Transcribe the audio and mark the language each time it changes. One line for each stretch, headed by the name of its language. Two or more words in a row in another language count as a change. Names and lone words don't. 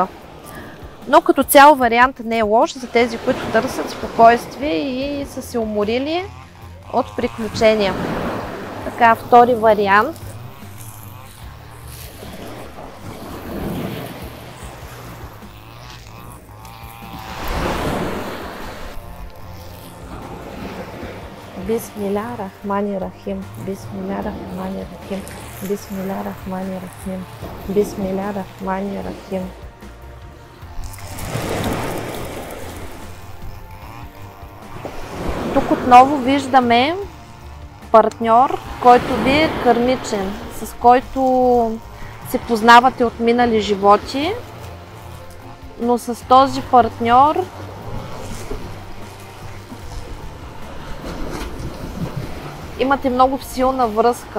Bulgarian: Но като цяло вариантът не е лош за тези, които търсят спокойствие и са се уморили от приключения. Така, втори вариант.
Arabic: بسم الله الرحمن الرحيم، بسم الله الرحمن الرحيم، بسم الله الرحمن الرحيم، بسم الله الرحمن الرحيم.
Bulgarian: Тук отново виждаме партньор, който ви е кармичен, с който се познавате от минали животи, но с този партньор имате много силна връзка.